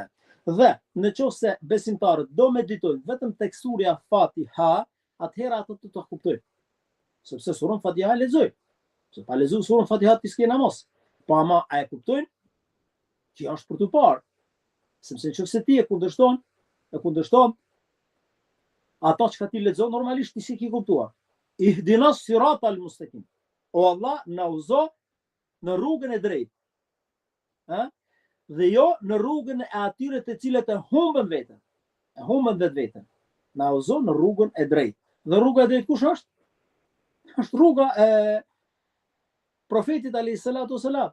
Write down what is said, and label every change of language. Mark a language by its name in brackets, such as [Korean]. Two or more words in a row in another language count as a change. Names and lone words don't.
[Albanian] Dhe në qoftë se besimtarët do meditojnë vetëm tek surja Fatiha, atëherë ato të kuptojnë. Sepse surën Fatiha lexoj. Se pa lexuar surën Fatiha ti s'ke namaz. Po ama a e kuptojnë? Kjo është për të parë. Sepse nëse ti e kundërshton ato që ti lexon normalisht ti s'e ke kuptuar. [Arabic] اهدنا الصراط المستقيم. [Albanian] O Allah, na uzo në rrugën e drejtë. Ë? Dhe jo në rrugën e atyre të cilët e humbën veten. E humbën vetveten. Na uzo në rrugën e drejtë. Dhe rruga e drejtë kush është? Është rruga e profetit [Arabic] alayhis salatu wassalam.